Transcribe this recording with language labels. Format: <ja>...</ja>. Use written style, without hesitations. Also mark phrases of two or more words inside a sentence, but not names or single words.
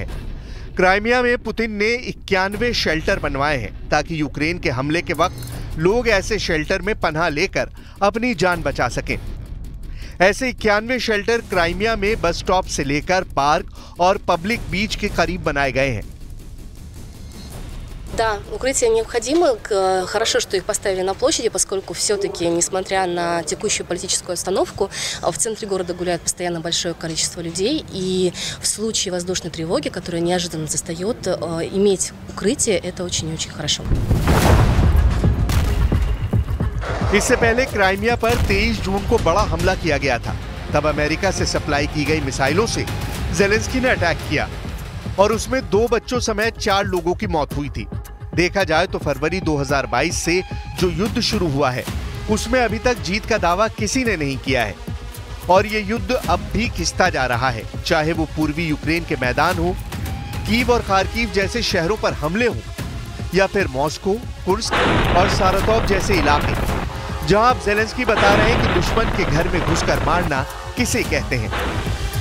<hi>क्राइमिया में पुतिन ने 91 शेल्टर बनवाए हैं ताकि यूक्रेन के हमले के वक्त लोग ऐसे शेल्टर में पनाह लेकर अपनी जान बचा सकें। ऐसे 91 शेल्टर क्राइमिया में</hi> <en>bus stop</en> <hi>से लेकर पार्क और</hi> <en>public beach</en> <hi>के करीब बनाए गए हैं।</hi> <ru>Да, укрытия необходимы. Хорошо, что их поставили на площади, поскольку все-таки, несмотря на текущую политическую обстановку, в центре города гуляет постоянно большое количество людей. И в случае воздушной тревоги, которая неожиданно застает, иметь укрытие – это очень и очень хорошо.</ru> <hi>इससे पहले क्राइमिया पर 23 जून को बड़ा हमला किया गया था। तब अमेरिका से सप्लाई की गई मिसाइलों से ज़ेलेंस्की ने अटैक किया और उसमें 2 बच्चों समेत 4 लोगों की मौत हुई थी। देखा जाए तो फरवरी 2022 से जो युद्ध शुरू हुआ है उसमें अभी तक जीत का दावा किसी ने नहीं किया है, और ये युद्ध अब भी खिंचता जा रहा है, चाहे वो पूर्वी यूक्रेन के मैदान हो, कीव और खार्किव जैसे शहरों पर हमले हो, या फिर मॉस्को, कुर्स्क और सारातोव जैसे इलाके, जहां अब ज़ेलेंस्की बता रहे हैं कि दुश्मन के घर में घुसकर मारना किसे कहते हैं।</hi>